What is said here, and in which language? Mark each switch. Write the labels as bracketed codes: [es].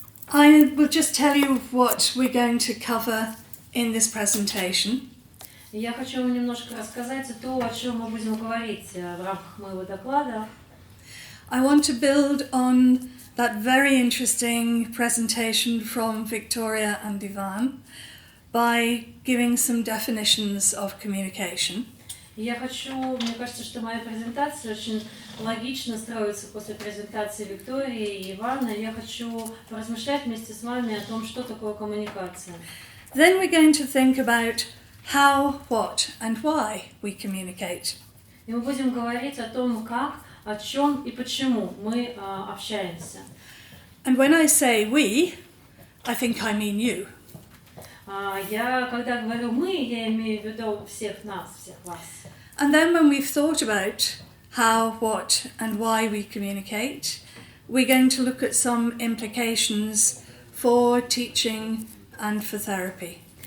[en] I will just tell you what we're going to cover in this presentation. [ru] Я хочу вам немножко рассказать то, о чем мы будем говорить в рамках моего доклада. [en] I want to build on that very interesting presentation from Victoria and Ivan by giving some definitions of communication. [ru] Я хочу, мне кажется, что моя презентация очень логично строится после презентации Виктории и Ивана. Я хочу поразмышлять вместе с вами о том, что такое коммуникация. [en] Then we're going to think about how, what and why we communicate. [ru] И мы будем говорить о том, как, о чем и почему мы общаемся. [en] And when I say we, I think I mean you. [ru] Я, когда говорю «мы», я имею в виду всех нас, всех вас. [en] And then when we've thought about how, what and why we communicate, we're going to look at some implications for teaching and for therapy.